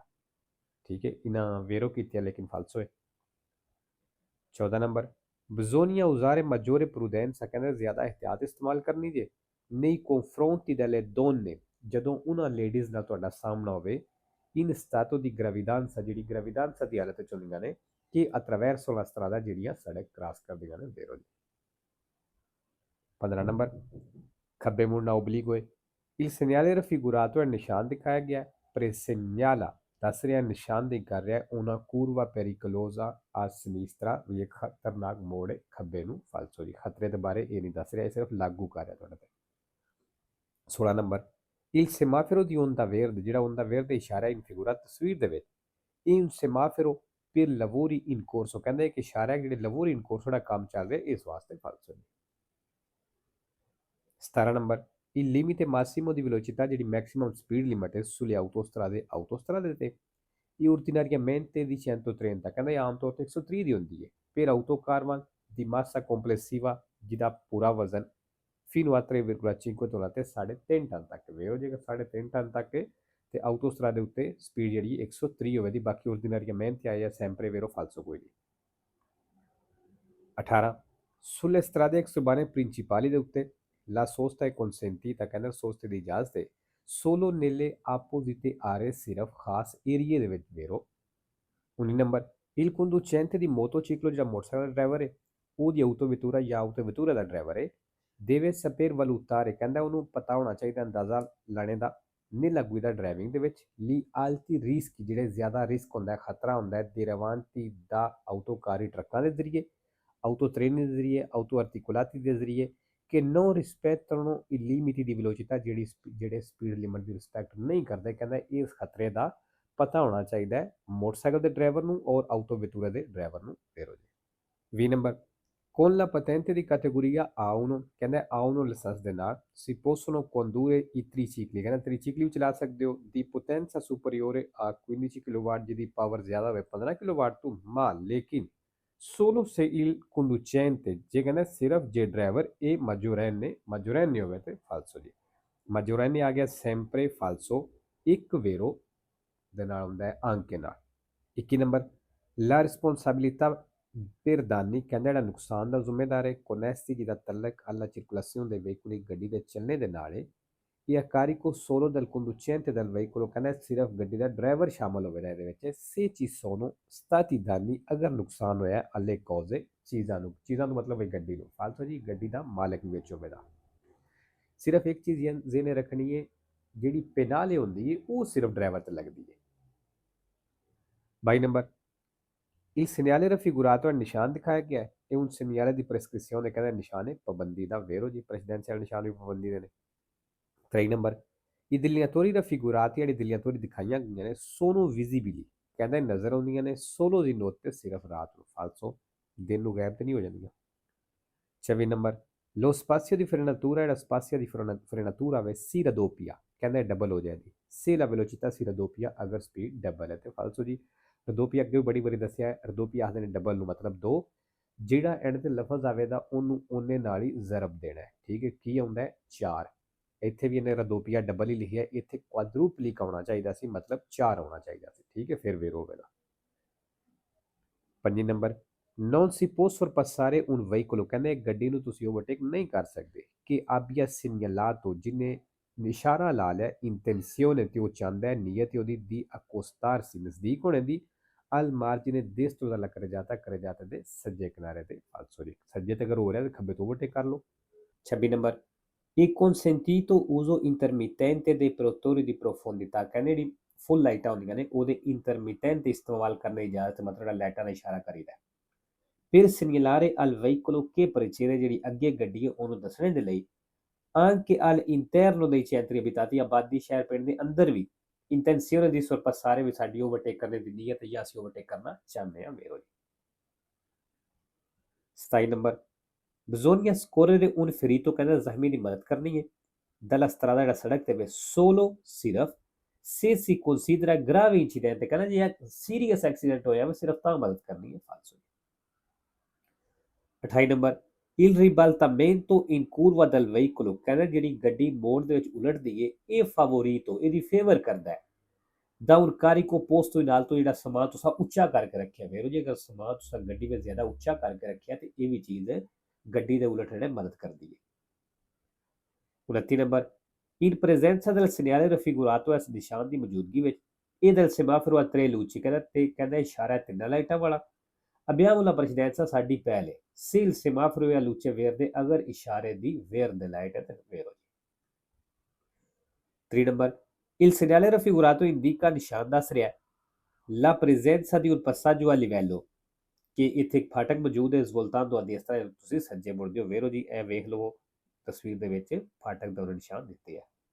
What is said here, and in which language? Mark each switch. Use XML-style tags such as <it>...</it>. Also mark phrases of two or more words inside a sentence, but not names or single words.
<pa>ਠੀਕ ਹੈ, ਇਹਨਾਂ ਵੇਰੋ ਕੀਤੀ ਹੈ ਲੇਕਿਨ ਫਾਲਸੋ ਹੈ। 14 ਨੰਬਰ</pa> <it>bisogna usare maggiore prudenza,</it> <pa>ਕਹਿੰਦਾ ਜ਼ਿਆਦਾ ਇhtiyat ਇਸਤੇਮਾਲ ਕਰਨੀ ਜੇ</pa> <it>nei confronti delle donne,</it> <pa>ਜਦੋਂ ਉਹਨਾਂ ਲੇਡੀਜ਼ ਨਾਲ ਤੁਹਾਡਾ ਸਾਹਮਣਾ ਹੋਵੇ</pa> <it>in stato di gravidanza,</it> <pa>ਜਿਹੜੀ ਗ੍ਰੈਵਿਡਾਂਸਾ ਦੀ ਹਾਲਤ ਚ ਹੁੰਦੀਆਂ ਨੇ ਕਿ</pa> <it>attraverso la strada,</it> <pa>ਜਿਹੜੀਆਂ ਸੜਕ ਕ੍ਰਾਸ ਕਰਦੀਆਂ ਨੇ ਵੇਰੋ ਜੀ। 15 ਨੰਬਰ ਖੱਬੇ ਮੁੜਨਾ obliquo ਹੈ।</pa> <it>il segnale raffigurato è</it> <pa>ਨਿਸ਼ਾਨ ਦਿਖਾਇਆ ਗਿਆ</pa> <it>presegnala,</it> <pa>ਦੱਸ ਰਿਹਾ ਨਿਸ਼ਾਨਦੇਹੀ ਕਰ ਰਿਹਾ</pa> <it>una curva pericolosa a sinistra,</it> <pa>ਵੀ ਇੱਕ ਖਤਰਨਾਕ ਮੋੜ ਹੈ ਖੱਬੇ ਨੂੰ, ਫਾਲਸੋ ਜੀ। ਖਤਰੇ ਦੇ ਬਾਰੇ ਇਹ ਨਹੀਂ ਦੱਸ ਰਿਹਾ, ਇਹ ਸਿਰਫ ਲਾਗੂ ਕਰ ਰਿਹਾ ਤੁਹਾਡੇ ਤੇ।</pa> <it>16 ਨੰਬਰ il semaforo di onda verde, ਜਿਹੜਾ onda verde ਇਸ਼ਾਰਾ in figura</it> <pa>ਤਸਵੀਰ ਦੇ ਵਿੱਚ</pa> <it>in semaforo per lavori in corso,</it> <pa>ਕਹਿੰਦਾ ਇੱਕ ਇਸ਼ਾਰਾ ਹੈ ਜਿਹੜੇ</pa> <it>lavori in corso</it> <pa>ਦਾ ਕੰਮ ਚੱਲ ਰਿਹਾ ਇਸ ਵਾਸਤੇ, ਫਾਲਸੋ ਜੀ।</pa> <it>17 ਨੰਬਰ il limite massimo di velocità,</it> <pa>ਜਿਹੜੀ</pa> <en>maximum speed limit</en> <pa>ਹੈ</pa> <it>sulle autostrade</it> <pa>ਤੇ ਇਹ</pa> <it>ordinariamente di 130,</it> <pa>ਕਹਿੰਦਾ ਇਹ ਆਮ ਤੌਰ ਤੇ 130 ਦੀ ਹੁੰਦੀ ਹੈ</pa> <it>per autocar di massa complessiva,</it> <pa>ਜਿਹਦਾ ਪੂਰਾ ਵਜ਼ਨ</pa> <it>fino a 3,5</it> <pa>ਤੋਂ ਲੈ ਕੇ 3.5 ਟਨ ਤੱਕ ਵੇ ਹੋ ਜਾਏਗਾ, 3.5 ਟਨ ਤੱਕ ਤੇ ਆਊਟੋਸਟਰਾ ਦੇ ਉੱਤੇ ਸਪੀਡ ਜਿਹੜੀ 130 ਹੋਵੇ ਦੀ, ਬਾਕੀ ordinariamente ਆਇਆ</pa> <it>sempre vero falso</it> <pa>ਕੋਈ ਨਹੀਂ।</pa> <it>18 sulle strade exurbane principali</it> <pa>ਦੇ ਉੱਤੇ</pa> <it>la sosta è consentita,</it> <pa>ਕਹਿੰਦਾ ਸੋਸਤੇ ਦੀ ਇਜਾਜ਼ਤ ਹੈ</pa> <it>solo nelle apposite aree,</it> <pa>ਸਿਰਫ ਖਾਸ ਏਰੀਏ ਦੇ ਵਿੱਚ ਵੇਰੋ।</pa> <it>19 ਨੰਬਰ il conducente di motociclo,</it> <pa>ਜਿਹੜਾ ਮੋਟਰਸਾਈਕਲ ਦਾ ਡਰਾਈਵਰ ਹੈ ਉਹਦੀ autovettura ਜਾਂ autovettura ਦਾ ਡਰਾਈਵਰ ਹੈ</pa> <it>deve saper valutare,</it> <pa>ਕਹਿੰਦਾ ਉਹਨੂੰ ਪਤਾ ਹੋਣਾ ਚਾਹੀਦਾ ਅੰਦਾਜ਼ਾ ਲਾਣੇ ਦਾ</pa> <it>nella guida</it> <pa>ਡਰਾਈਵਿੰਗ ਦੇ ਵਿੱਚ</pa> <it>li alti rischi,</it> <pa>ਜਿਹੜੇ ਜ਼ਿਆਦਾ ਰਿਸਕ ਹੁੰਦਾ ਹੈ ਖਤਰਾ ਹੁੰਦਾ ਹੈ</pa> <it>derivanti da autocarri,</it> <pa>ਟਰੱਕਾਂ ਦੇ ਜ਼ਰੀਏ autotreni ਦੇ ਜ਼ਰੀਏ</pa> <it>auto articolati</it> <pa>ਦੇ ਜ਼ਰੀਏ ਕਿ</pa> <it>non rispettano i limiti di velocità,</it> <pa>ਜਿਹੜੇ</pa> <en>speed limit</en> <pa>ਦੀ ਰਿਸਪੈਕਟ ਨਹੀਂ ਕਰਦੇ, ਕਹਿੰਦਾ ਇਸ ਖਤਰੇ ਦਾ ਪਤਾ ਹੋਣਾ ਚਾਹੀਦਾ ਹੈ ਮੋਟਰਸਾਈਕਲ ਦੇ ਡਰਾਈਵਰ ਨੂੰ ਔਰ autovettura ਦੇ ਡਰਾਈਵਰ ਨੂੰ ਫੇਰੋ ਜੀ।</pa> <it>20 ਨੰਬਰ con la patente di categoria A1, ਕਹਿੰਦਾ A1</it> <pa>ਲਾਇਸੈਂਸ ਦੇ ਨਾਲ</pa> <it>si possono condurre i tricicli,</it> <pa>ਕਹਿੰਦਾ ਤ੍ਰਿਚਿਕਲੀ ਵੀ ਚਲਾ ਸਕਦੇ ਹੋ</pa> <it>di potenza superiore a 15 kW,</it> <pa>ਜਿਹਦੀ ਪਾਵਰ ਜ਼ਿਆਦਾ ਹੋਵੇ 15 kW ਤੋਂ ਮਾ, ਲੇਕਿਨ</pa> <it>solo se il conducente,</it> <pa>ਜੇ ਕਹਿੰਦਾ ਸਿਰਫ ਜੇ ਡਰਾਈਵਰ ਇਹ ਮਜੋਰੈਨ ਨਹੀਂ ਹੋਵੇ ਤੇ ਫਾਲਸੋ ਜੀ। ਮਜੋਰੈਨ ਆ ਗਿਆ</pa> <it>sempre falso,</it> <pa>ਇੱਕ ਵੇਰੋ ਦੇ ਨਾਲ ਹੁੰਦਾ ਹੈ ਅੰਕੇ ਨਾਲ।</pa> <it>21 ਨੰਬਰ la responsabilità per danni,</it> <pa>ਕਹਿੰਦਾ ਜਿਹੜਾ ਨੁਕਸਾਨ ਦਾ ਜ਼ਿੰਮੇਦਾਰ ਹੈ connessi, ਜਿਹਦਾ ਤਲਕ</pa> <it>alla circolazione dei veicoli,</it> <pa>ਗੱਡੀ ਦੇ ਚੱਲਣੇ ਦੇ ਨਾਲ ਹੈ ਇਹ</pa> <it>a carico solo del conducente del veicolo,</it> <pa>ਕਹਿੰਦਾ ਸਿਰਫ ਗੱਡੀ ਦਾ ਡਰਾਈਵਰ ਸ਼ਾਮਲ ਹੋਵੇਗਾ ਇਹਦੇ ਵਿੱਚ</pa> <it>se ci sono stati danni,</it> <pa>ਅਗਰ ਨੁਕਸਾਨ ਹੋਇਆ</pa> <it>alle cose,</it> <pa>ਚੀਜ਼ਾਂ ਨੂੰ ਮਤਲਬ ਹੈ ਗੱਡੀ ਨੂੰ, ਫਾਲਤੂ ਜੀ ਗੱਡੀ ਦਾ ਮਾਲਕ ਵੀ ਵਿੱਚ ਹੋਵੇਗਾ। ਸਿਰਫ ਇੱਕ ਚੀਜ਼ ਜ਼ਿਹਨੇ ਰੱਖਣੀ ਹੈ ਜਿਹੜੀ ਪੈਨਾਲੇ ਹੁੰਦੀ ਹੈ ਉਹ ਸਿਰਫ ਡਰਾਈਵਰ ਤੇ ਲੱਗਦੀ ਹੈ।</pa> <it>22 ਨੰਬਰ il segnale raffigurato,</it> <pa>ਨਿਸ਼ਾਨ ਦਿਖਾਇਆ ਗਿਆ ਹੈ ਇਹ</pa> <it>un segnale di prescrizione,</it> <pa>ਕਹਿੰਦਾ ਨਿਸ਼ਾਨ ਹੈ ਪਾਬੰਦੀ ਦਾ ਵੇਰੋ ਜੀ, ਪ੍ਰੈਸੀਡੈਂਸ਼ੀਅਲ ਨਿਸ਼ਾਨ ਵੀ ਪਾਬੰਦੀ ਦੇ ਨੇ।</pa> <it>23 ਨੰਬਰ i delineatori raffigurati,</it> <pa>ਜਿਹੜੇ delineatori ਦਿਖਾਈਆਂ ਗਈਆਂ ਨੇ</pa> <it>sono visibili,</it> <pa>ਕਹਿੰਦਾ ਨਜ਼ਰ ਆਉਂਦੀਆਂ ਨੇ</pa> <it>solo di notte,</it> <pa>ਸਿਰਫ ਰਾਤ ਨੂੰ, ਫਾਲਸੋ ਦਿਨ ਨੂੰ ਗਾਇਬ ਤੇ ਨਹੀਂ ਹੋ ਜਾਂਦੀਆਂ।</pa> <it>24 ਨੰਬਰ lo spazio di frenatura, ਜਿਹੜਾ spazio di frenatura ਵੇ si raddoppia,</it> <pa>ਕਹਿੰਦਾ ਡਬਲ ਹੋ ਜਾਏਗੀ</pa> <it>se la velocità si raddoppia,</it> <pa>ਅਗਰ ਸਪੀਡ ਡਬਲ ਹੈ ਤੇ ਫਾਲਸੋ ਜੀ। ਰਦੋਪੀਆ ਅੱਗੇ ਵੀ ਬੜੀ ਵਾਰੀ ਦੱਸਿਆ ਹੈ, ਰਦੋਪੀਆ ਆਖਦੇ ਨੇ ਡਬਲ ਨੂੰ ਮਤਲਬ 2, ਜਿਹੜਾ ਐਂਡ ਤੇ ਲਫ਼ਜ਼ ਆਵੇਗਾ ਉਹਨੂੰ ਉਹਨੇ ਨਾਲ ਹੀ ਜ਼ਰਬ ਦੇਣਾ ਹੈ। ਠੀਕ ਹੈ, ਕੀ ਆਉਂਦਾ ਹੈ 4, ਇੱਥੇ ਵੀ ਇਹਨੇ ਰਦੋਪੀਆ ਡਬਲ ਹੀ ਲਿਖਿਆ, ਇੱਥੇ ਕੁਆਡਰੂਪਲਿਕ ਆਉਣਾ ਚਾਹੀਦਾ ਸੀ, ਮਤਲਬ 4 ਆਉਣਾ ਚਾਹੀਦਾ ਸੀ। ਠੀਕ ਹੈ, ਫਿਰ ਵੇਰ ਹੋਵੇਗਾ। 5 ਨੰਬਰ</pa> <it>non si può sorpassare un veicolo,</it> <pa>ਕਹਿੰਦੇ ਗੱਡੀ ਨੂੰ ਤੁਸੀਂ ਓਵਰਟੇਕ ਨਹੀਂ ਕਰ ਸਕਦੇ ਕਿ</pa> <it>abbia segnalato,</it> <pa>ਜਿਹਨੇ ਇਸ਼ਾਰਾ ਲਾ ਲਿਆ intenzione, ਤੇ ਉਹ ਚਾਹੁੰਦਾ ਹੈ ਨੀਅਤ ਉਹਦੀ ਦੀ accostarsi, ਨਜ਼ਦੀਕ ਹੋਣੇ ਦੀ</pa> <it>al margine destro dalla carreggiata</it> <pa>ਦੇ ਸੱਜੇ ਕਿਨਾਰੇ ਤੇ, ਫਾਲਸੋ ਜੀ ਸੱਜੇ ਤੇ ਅਗਰ ਹੋ ਰਿਹਾ ਤੇ ਖੱਬੇ ਤੋਂ ਓਵਰਟੇਕ ਕਰ ਲਓ।</pa> <it>26 ਨੰਬਰ il consentito uso intermittente dei protettori di profondità,</it> <pa>ਕਹਿੰਦੇ ਜਿਹੜੀ ਫੁੱਲ ਲਾਈਟਾਂ ਹੁੰਦੀਆਂ ਨੇ ਉਹਦੇ ਇੰਟਰਮਿਟੈਂਟ ਇਸਤੇਮਾਲ ਕਰਨ ਦੀ ਇਜਾਜ਼ਤ, ਮਤਲਬ ਲਾਈਟਾਂ ਦਾ ਇਸ਼ਾਰਾ ਕਰੀਦਾ</pa> <it>per segnalare al veicolo che precede,</it> <pa>ਜਿਹੜੀ ਅੱਗੇ ਗੱਡੀ ਹੈ ਉਹਨੂੰ ਦੱਸਣੇ ਦੇ ਲਈ</pa> <it>anche all'interno dei centri abitati</it> <pa>ਆਬਾਦੀ ਸ਼ਹਿਰ ਪਿੰਡ ਦੇ ਅੰਦਰ ਵੀ</pa> <it>intenzione di sorpassare</it> <pa>ਵੀ ਸਾਡੀ ਓਵਰਟੇਕ ਕਰਨ ਦੀ ਨੀਅਤ ਜਾਂ ਅਸੀਂ ਓਵਰਟੇਕ ਕਰਨਾ ਚਾਹੁੰਦੇ ਹਾਂ ਮੇਰੋ ਜੀ। 27 ਨੰਬਰ</pa> <it>bisogna scorrere un ferito</it> <pa>ਕਹਿੰਦਾ ਜ਼ਖਮੀ ਦੀ ਮਦਦ ਕਰਨੀ ਹੈ</pa> <it>dalla strada</it> <pa>ਜਿਹੜਾ ਸੜਕ ਤੇ ਵੇ solo ਸਿਰਫ</pa> <it>se si considera grave incidente</it> <pa>ਕਹਿੰਦਾ ਜੇ ਇਹ</pa> <en>serious accident</en> <pa>ਹੋਇਆ ਵਾ ਸਿਰਫ ਤਾਂ ਮਦਦ ਕਰਨੀ ਹੈ ਫਾਲਸੋ। 28 ਨੰਬਰ</pa> <it>il ribaltamento in curva del veicolo</it> <pa>ਕਹਿੰਦਾ ਜਿਹੜੀ ਗੱਡੀ ਮੋੜ ਦੇ ਵਿੱਚ ਉਲਟਦੀ ਏ ਇਹ favorito ਇਹਦੀ ਫੇਵਰ ਕਰਦਾ ਹੈ ਦਾ</pa> <it>un carico posto in alto</it> <pa>ਜਿਹੜਾ ਸਮਾਨ ਤੁਸੀਂ ਉੱਚਾ ਕਰਕੇ ਰੱਖਿਆ ਵੇਰੋ ਜੀ ਅਗਰ ਸਮਾਨ ਤੁਸੀਂ ਗੱਡੀ ਵਿੱਚ ਜ਼ਿਆਦਾ ਉੱਚਾ ਕਰਕੇ ਰੱਖਿਆ ਤੇ ਇਹ ਵੀ ਚੀਜ਼ ਗੱਡੀ ਦੇ ਉਲਟਣੇ ਮਦਦ ਕਰਦੀ ਹੈ। 29 ਨੰਬਰ</pa> <it>in presenza del segnale raffigurato</it> <pa>ਇਸ ਨਿਸ਼ਾਨ ਦੀ ਮੌਜੂਦਗੀ ਵਿੱਚ ਇਹ</pa> <it>del semaforo a tre luci</it> <pa>ਕਹਿੰਦਾ ਇਸ਼ਾਰਾ ਤਿੰਨਾਂ ਲਾਈਟਾਂ ਵਾਲਾ</pa> <it>abbiamo la precedenza</it> <pa>ਸਾਡੀ ਪਹਿਲ ਹੈ</pa> <it>se il semaforo è a luce verde</it> <pa>ਅਗਰ ਇਸ਼ਾਰੇ ਦੀ verde ਲਾਈਟ ਹੈ ਤੇ ਵੇਰੋ ਜੀ। 3 ਨੰਬਰ</pa> <it>il segnale raffigurato indica</it> <pa>ਨਿਸ਼ਾਨ ਦੱਸ ਰਿਹਾ</pa> <it>la presenza di un passaggio a livello</it> <pa>ਕਿ ਇੱਥੇ ਇੱਕ ਫਾਟਕ ਮੌਜੂਦ ਹੈ ਸਹੂਲਤਾਂ ਤੁਹਾਡੀ ਇਸ ਤਰ੍ਹਾਂ ਤੁਸੀਂ ਸੱਜੇ ਮੁੜਦੇ ਹੋ ਵੇਰੋ ਜੀ ਇਹ ਵੇਖ ਲਓ ਤਸਵੀਰ ਦੇ ਵਿੱਚ ਫਾਟਕ ਦਾ ਉਹਨਾਂ ਨਿਸ਼ਾਨ ਦਿੱਤੇ ਆ।</pa>